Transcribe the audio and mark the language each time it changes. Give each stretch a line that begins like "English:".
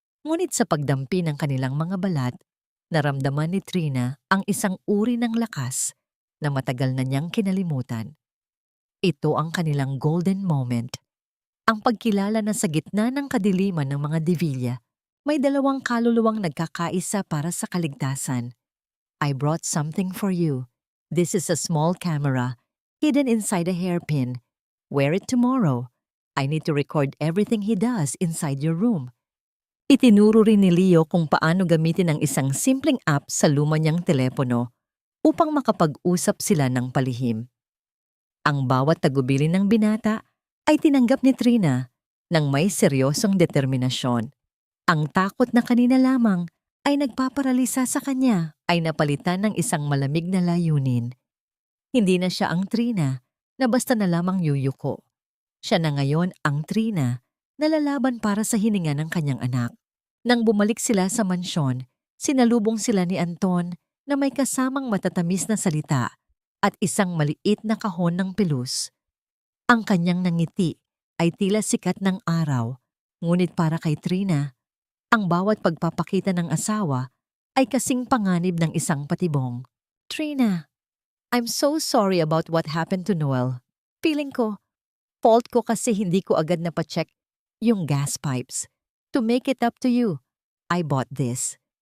Filipino: Ngunit sa pagdampi ng kanilang mga balat, naramdaman ni Trina ang isang uri ng lakas na matagal na niyang kinalimutan. Ito ang kanilang
English: golden moment.
Filipino: Ang pagkilala na sa gitna ng kadiliman ng mga divilla, may dalawang kaluluwang nagkakaisa para sa kaligtasan.
English: I brought something for you. This is a small camera, hidden inside a hairpin. Wear it tomorrow. I need to record everything he does inside your room.
Filipino: Itinuro rin ni Leo kung paano gamitin ang isang simpleng app sa luma niyang telepono upang makapag-usap sila ng palihim. Ang bawat tagubilin ng binata ay tinanggap ni Trina ng may seryosong determinasyon. Ang takot na kanina lamang ay nagpaparalisa sa kanya ay napalitan ng isang malamig na layunin. Hindi na siya ang Trina na basta na lamang yuyuko. Siya na ngayon ang Trina na lalaban para sa hininga ng kanyang anak. Nang bumalik sila sa mansyon, sinalubong sila ni Anton na may kasamang matatamis na salita at isang maliit na kahon ng pilus. Ang kanyang nangiti ay tila sikat ng araw, ngunit para kay Trina, ang bawat pagpapakita ng asawa ay kasing panganib ng isang patibong.
English: Trina, I'm so sorry about what happened to Noel.
Filipino: Feeling ko, fault ko kasi hindi ko agad napacheck yung gas pipes.
English: To make it up to you, I bought this.